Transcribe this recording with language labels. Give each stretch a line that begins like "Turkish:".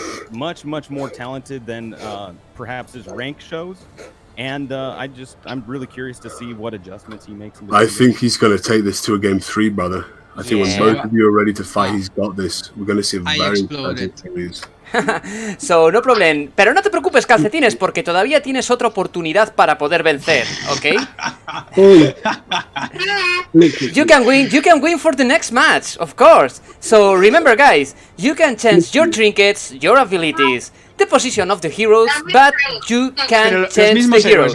English: Much more talented than perhaps his rank shows, and I'm really curious to see what adjustments he makes. I think he's going to take this to a game 3, brother. I think when both of you are ready to fight, he's got this. We're going to see a very exciting series. So, no problem.
Spanish: Pero no te preocupes, Calcetines, porque todavía tienes otra oportunidad para poder vencer, ¿ok?
English: You can win for the next match, of course. So, remember, guys, you can change your trinkets, your abilities, the position of the heroes, but you can change the heroes.